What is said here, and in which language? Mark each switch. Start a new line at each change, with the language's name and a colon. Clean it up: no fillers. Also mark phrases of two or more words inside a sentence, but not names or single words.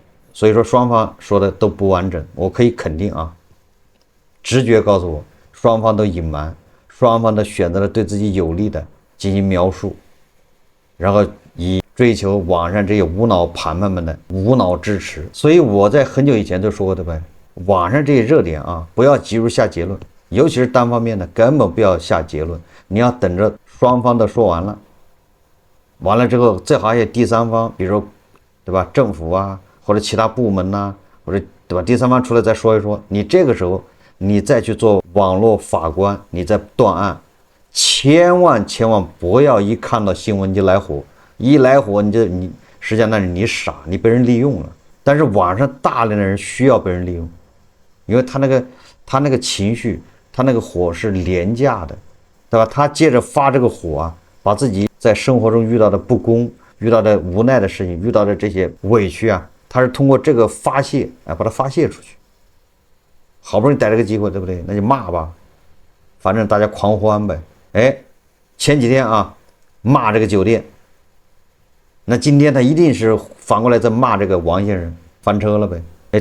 Chinese: 所以說雙方說的都不完整，我可以肯定啊，直覺告訴我，雙方都隱瞞，双方都選擇了對自己有利的進行描述，然後以追求網上這些無腦盤盘們的無腦支持。所以我在很久以前就說過，對吧？網上這些熱點啊，不要急入下結論，尤其是單方面的，根本不要下結論，你要等着雙方都說完了，完了之後最好也第三方，比如说，对吧？政府啊。或者其他部門呐，或者对吧？第三方出来再说一说，你這個時候你再去做網絡法官，你再斷案，千萬不要一看到新聞就來火，一來火你實際上那是你傻，你被人利用了。但是網上大量的人需要被人利用，因為他那個情緒，他那個火是廉價的，對吧？他借着發這個火啊，把自己在生活中遇到的不公、遇到的無奈的事情、遇到的這些委屈啊。他是通過這個發洩，把它發洩出去。好不容易逮了個機會，對不對？那就罵吧，反正大家狂歡唄。前幾天啊，罵這個酒店，那今天他一定是反過來在罵這個王先生，翻車了唄。